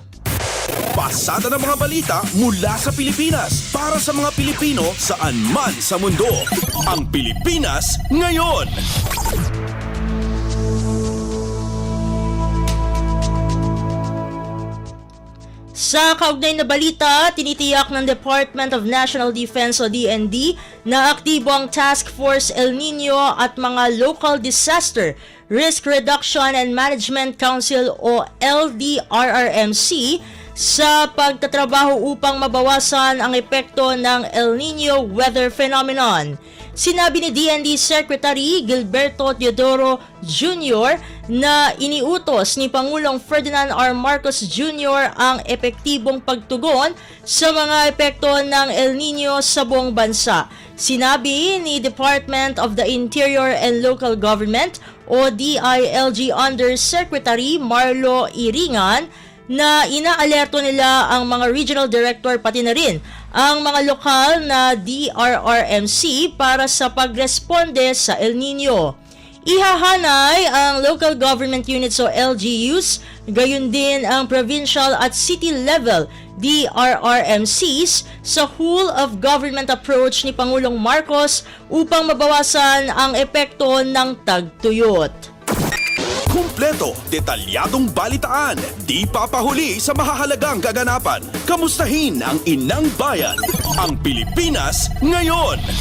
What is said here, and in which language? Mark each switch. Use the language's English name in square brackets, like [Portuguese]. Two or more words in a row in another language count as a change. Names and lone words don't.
[Filipino] Pasada ng mga balita mula sa Pilipinas para sa mga Pilipino saan man sa mundo. Ang Pilipinas ngayon! Sa kaugnay na balita, tinitiyak ng Department of National Defense o DND na aktibo ang Task Force El Nino at mga Local Disaster Risk Reduction and Management Council o LDRRMC sa pagtatrabaho upang mabawasan ang epekto ng El Nino [English] weather phenomenon. [Filipino] Sinabi ni DND Secretary Gilberto Teodoro Jr. na iniutos ni Pangulong Ferdinand R. Marcos Jr. ang epektibong pagtugon sa mga epekto ng El Nino sa buong bansa. Sinabi ni Department of the Interior and Local Government o DILG Undersecretary Marlo Iringan na inaalerto nila ang mga [English] regional director [Filipino] pati na rin ang mga lokal na DRRMC para sa pagresponde sa El Nino. Ihahanay ang [English] local government units [Filipino] o LGUs, gayon din ang provincial at [English] city level [Filipino] DRRMCs sa [English] whole of government approach [Filipino] ni Pangulong Marcos upang mabawasan ang epekto ng tagtuyot. Kumpleto, detalyadong balitaan, di papahuli sa mahahalagang kaganapan. Kamustahin ang inang bayan, ang Pilipinas ngayon!